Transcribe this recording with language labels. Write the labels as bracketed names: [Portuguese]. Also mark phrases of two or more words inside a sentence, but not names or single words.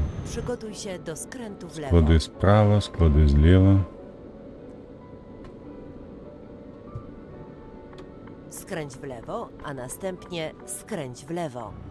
[Polish] Przygotuj się do skrętu w lewo. [Ukrainian] Склади справа, склади зліва. [Polish] Skręć w lewo, a następnie skręć w lewo.